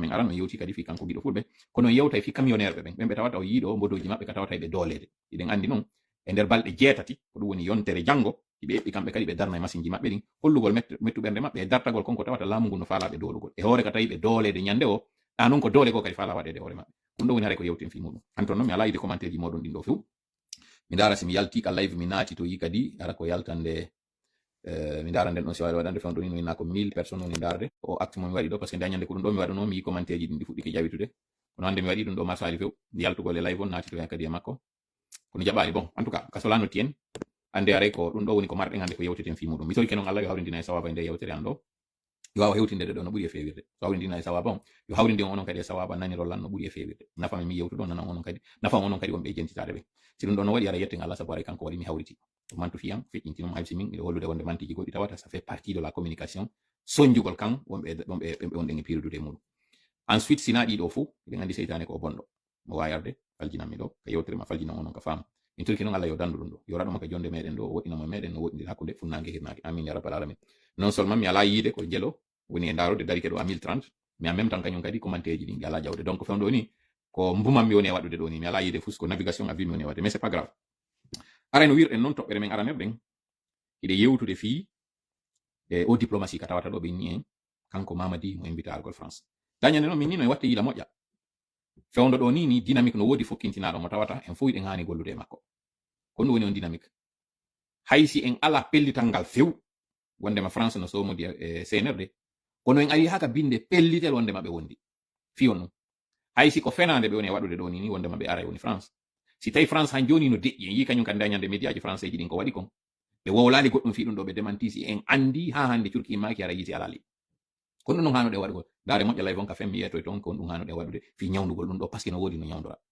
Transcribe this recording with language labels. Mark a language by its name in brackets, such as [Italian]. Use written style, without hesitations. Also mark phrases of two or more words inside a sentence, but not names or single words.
[Fula] min aran en yewti kadi fi kanko giɗo fulɓe kono en yewta fi camionneur ɓe ɓen ɓe tawata o yiiɗo mbodoji maɓɓe ka tawata ɓe doolede iɗen andi noon e nder balɗe 7 ko ɗum woni yontere janngo hiɓe eɓɓi kamɓe kadi ɓe darna e machine ji maɓɓe ɗin hollugol mettuɓerde maɓɓe e dartagol konko tawata laamu ngu no faalaɓe doolugol e hoore ka tawi ɓe doolede ñande o ɗa noon ko doole go kadi faala waɗede hoore maɓɓe ɗum ɗo woni haare ko yewten fi muɗum an ton noon mi ala yide commentaire ji moɗon ɗin ɗo few mi dara si mi yalti ka live mi naati to yi kadi ara ko yaltande mi dara nden ɗon si wawi waɗande fewndo ni no winna ko 1000 personnes woni darde o acte mo mi waɗi ɗo [French] par ce que [Fula] nde ñande ko ɗum ɗo mi waɗano mi yi commentaire ji ɗin ɗi fuɗɗike ƴawitude kono hande mi waɗi ɗum ɗo ma sali few yaltugol e live on naati to hen kadi e makko kono jaɓali bon [French] en tout cas [Fula] ka solano tien ande aray ko ɗum ɗo woni ko marɗen hande ko yewteten fi muɗum mi sowi kenon Allah yo hawrindina e sawaba e nde yewtere an ɗo yo wawa hewtinde ɗo no ɓuuri e fewirde so hawrindina e sawaba on yo hawrindi on onon kadi e sawaba nanirol lan no ɓuuri e fewirde nafami mi yewtuɗo nana onon kadi nafam onon kadi wonɓe e jentitade ɓe si ɗum ɗo no waɗi ara yetten Allah sabu aray kanko waɗi mi hawriti mantu fiyam feƴƴintinom haysi min miɗo hollude wonde mantiji goɗɗi tawata [French] ça fait partie de la communication [Fula] soñjugol kan wonɓe wonɗen e pirudude e muɗum ensuite sina ɗiɗo fou eɗen andi seytane ko bonɗo mo wayarde faljinanmi ɗo ka yewtere ma faljinan onon ka faama min turki noon Allah yo dandu ɗum ɗo yo raɗoma ka jonde meɗen ɗo o woɗɗinamo meɗen no woɗɗindir hakkude funnangue hirnangue amin ya rabbal alamin [French] non seulement [Fula] mi ala yiide ko jelo woni e darode darike ɗo à 1030 [French] mais en même temps [Fula] kañum kadi commentaire ji ɗin ɗi ala jawde donc fewndo ni ko mbumam mi woni e waɗude ɗo ni mi ala yiide fus ko [French] navigation à vue [Fula] mi woni e waɗde [French] mais c'est pas grave [Fula] ara no wirɗen noon toɓɓere men aranerɗen hiɗe yewtude fii e o diplomatie ka tawata ɗo ɓe ni en kanko Mamadi mo invité argol France dañande noon min ni no e watte yila moƴƴa fewndo ɗo ni dynamique no woodi fokkintinaɗo mo tawata en fof eɗen hani gollude e makko ko ɗum woni on dynamique haysi en ala pellital ngal few wondema France no somodi e CNRD kono en ari haka binde pellitel wondema ɓe wondi fiyon ɗum haysi ko fenande ɓe woni e waɗude ɗo ni wondema ɓe ara e woni France si tawi France han joni no deƴƴi en yi kañum kan dañande média ji français ji ɗin ko waɗi kon ɓe wowlali goɗɗum fi ɗum ɗo ɓe démentisi en andi ha hande curki immaki ara yiti alali kono ɗum hanuɗe waɗugol daare moƴƴa lay on ka femmi yetoy toon ko ɗum hanuɗe waɗude fi ñawdugol ɗum ɗo [French] par ce que [Fula] no woodi no ñawdora